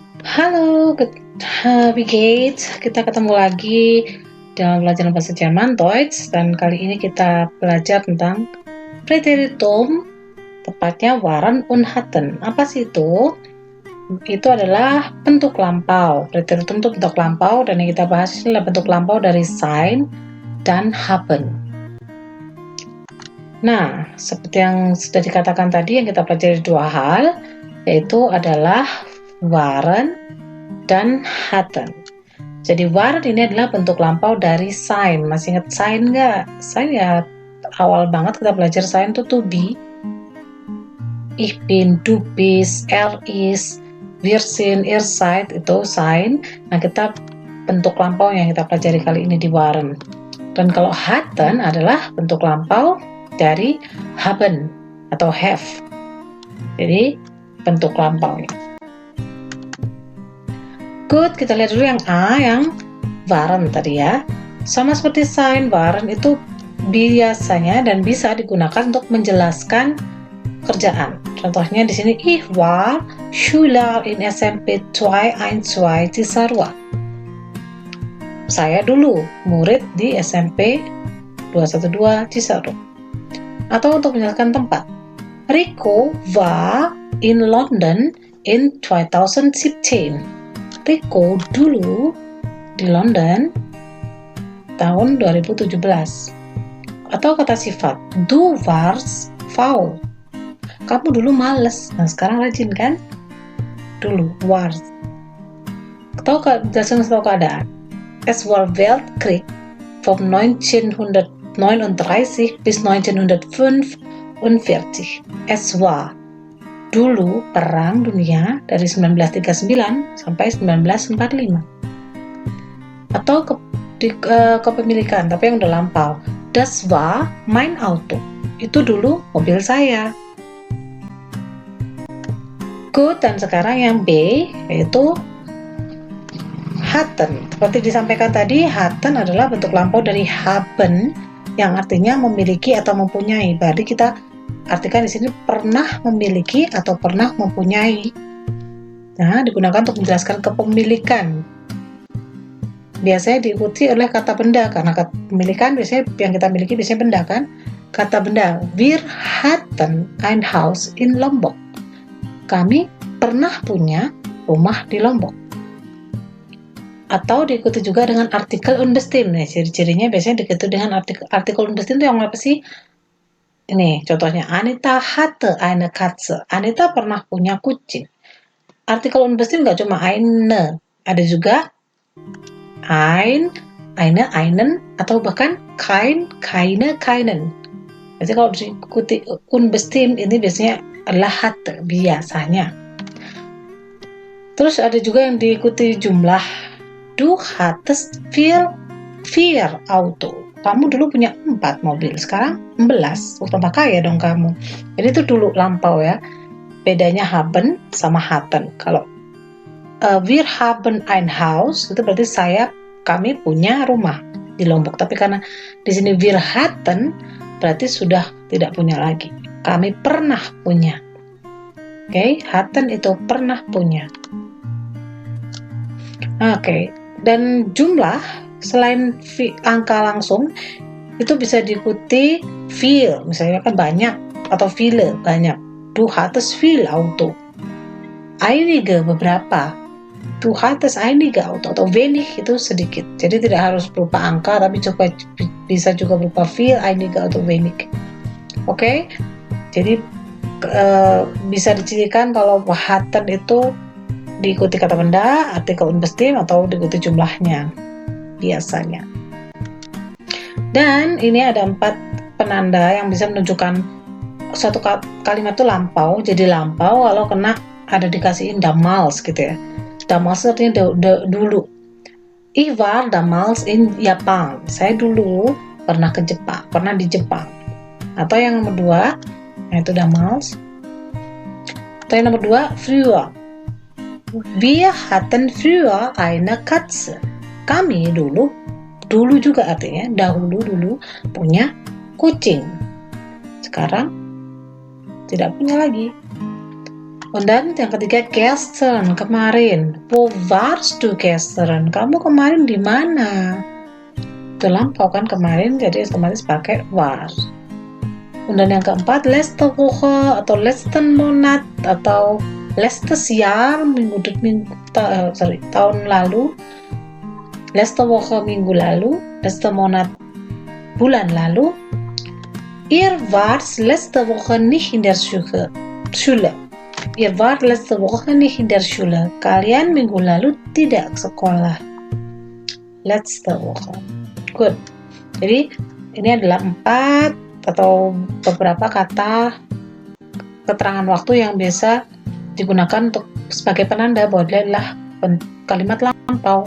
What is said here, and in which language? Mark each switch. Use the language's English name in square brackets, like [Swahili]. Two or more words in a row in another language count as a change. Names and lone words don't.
[German] Halo, wie geht's? [Indonesian] Kita ketemu lagi dalam pelajaran bahasa Jerman Deutsch, dan kali ini kita belajar tentang Präteritum, tepatnya [German] waren und hatten. [Indonesian] Apa sih itu? Itu adalah bentuk lampau. Präteritum itu bentuk lampau, dan yang kita bahas ini adalah bentuk lampau dari sein dan haben. Nah, seperti yang sudah dikatakan tadi, yang kita pelajari dua hal, yaitu adalah waren dan hatten. Jadi waren ini adalah bentuk lampau dari sein. Masih ingat sein nggak? Sein ya awal banget kita belajar sein itu [English] to be. [German] Ich bin, du bist, er ist, wir sind, ihr seid, [Indonesian] itu sein. Nah, kita bentuk lampau yang kita pelajari kali ini di waren. Dan kalau hatten adalah bentuk lampau dari haben atau have. Jadi bentuk lampaunya. Good, kita lihat dulu yang A, yang waren tadi ya. Sama seperti sein, waren itu biasanya dan bisa digunakan untuk menjelaskan kerjaan. Contohnya di sini, [German] ich war Schüler in SMP 212 Cisarua. [Indonesian] Saya dulu murid di SMP 212 Cisarua. Atau untuk menjelaskan tempat, [German] Rico war in London in 2017. [Indonesian] Rico dulu di London tahun 2017. Atau kata sifat, [German] du warst faul. [Indonesian] Kamu dulu males, nah sekarang rajin kan? Dulu, warst. Atau jelasin atau keadaan. [German] Es war Weltkrieg von 1939 bis 1945. Es war [Indonesian] dulu perang dunia dari 1939 sampai 1945. Atau kepemilikan, tapi yang udah lampau. [German] Das war mein Auto. [Indonesian] Itu dulu mobil saya. Good, dan sekarang yang B, yaitu hatten. Seperti disampaikan tadi, hatten adalah bentuk lampau dari haben, yang artinya memiliki atau mempunyai. Berarti kita artikan di sini pernah memiliki atau pernah mempunyai. Nah, digunakan untuk menjelaskan kepemilikan. Biasanya diikuti oleh kata benda, karena kepemilikan biasanya yang kita miliki biasanya benda kan. Kata benda, [German] wir hatten ein Haus in Lombok. [Indonesian] Kami pernah punya rumah di Lombok. Atau diikuti juga dengan artikel unbestimmt. Nah, ciri-cirinya biasanya diikuti dengan artikel unbestimmt itu yang apa sih? Ini contohnya, [German] Anita hatte eine Katze. [Indonesian] Anita pernah punya kucing. Artikel unbestimmt nggak cuma eine, ada juga [German] ein, eine, einen, [Indonesian] atau bahkan [German] kein, keine, keinen. [Indonesian] Jadi kalau diikuti unbestimmt ini biasanya adalah hatte, biasanya. Terus ada juga yang diikuti jumlah. [German] Du hattest vier Auto. [Indonesian] Kamu dulu punya 4 mobil, sekarang 11. Tambah kaya dong kamu. Jadi itu dulu lampau ya. Bedanya haben sama hatten. [German] Kalau wir haben ein Haus, [Indonesian] itu berarti kami punya rumah di Lombok. Tapi karena di sini [German] wir hatten, [Indonesian] berarti sudah tidak punya lagi. Kami pernah punya. Oke, hatten itu pernah punya. Oke, dan jumlah selain angka langsung itu bisa diikuti viel, misalnya kan banyak, atau viele banyak. [German] Du hattest viel Auto. Einige beberapa. Du hattest einige Auto, [Indonesian] atau wenig itu sedikit. Jadi tidak harus berupa angka, tapi bisa juga berupa viel, einige atau wenig. Oke? Jadi bisa dicirikan kalau hatten itu diikuti kata benda, artikel unbestimmt, atau diikuti jumlahnya biasanya. Dan ini ada 4 penanda yang bisa menunjukkan suatu kalimat itu lampau. Jadi lampau kalau kena ada dikasihin damals gitu ya. Damals artinya dulu. [German] Ich war damals in Japan. [Indonesian] Saya dulu pernah di Jepang. Atau yang nomor 2, yaitu damals. Atau yang nomor 2, früher. [German] Wir hatten früher eine Katze. [Indonesian] Kami dulu juga artinya dulu punya kucing. Sekarang tidak punya lagi. Dan yang ketiga, [German] gestern, kemarin. Wo warst du gestern? [Indonesian] Kamu kemarin di mana? Itu lampau kan kemarin, jadi otomatis pakai war. Dan yang keempat, [German] letzte Woche atau letzten Monat atau letztes Jahr, [Indonesian] tahun lalu. [German] Letzte Woche [Indonesian] minggu lalu, [German] letzte Monat [Indonesian] bulan lalu. [German] Ihr wart letzte Woche nicht in der Schule. Ihr wart letzte Woche nicht in der Schule. [Indonesian] Kalian minggu lalu tidak sekolah. [German] Letzte Woche. [Indonesian] Good. Jadi ini adalah 4 atau beberapa kata keterangan waktu yang biasa digunakan untuk sebagai penanda bahwa dia adalah kalimat lampau.